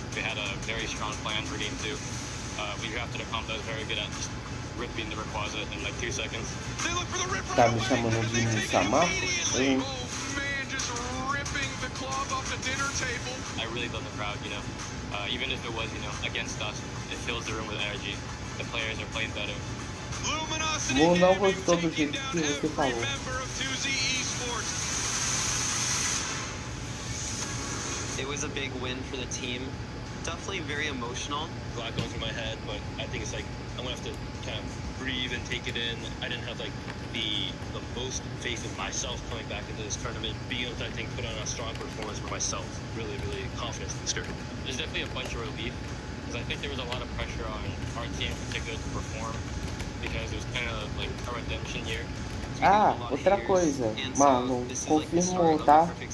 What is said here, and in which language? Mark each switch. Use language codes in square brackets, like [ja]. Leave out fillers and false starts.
[en] We had a very strong plan for game two. We drafted a comp that was very good at just ripping the Rayquaza in like 2 seconds. They look for the rip [pt] Tá me chamando de Samar? [en] Oh man, just ripping the cloth off the dinner table. I really love the crowd, you know. Even if it was, you know, against us, it fills the room with energy. The players are playing better. [pt] Mo não gostou do jeito que você falou. [en] It was a big win for the team. Definitely very emotional. A lot going through my head, but I think it's like I'm gonna have to kind of breathe and take it in. I didn't have like the most faith in myself coming back into this tournament, being able to, I think, put on a strong performance for myself. Really confident in this tournament. There's definitely a bunch of relief because I think there was a lot of pressure on our team in particular to perform because it was kind of like a redemption year. [pt] Ah, outra coisa, Marlon, confirmou, tá?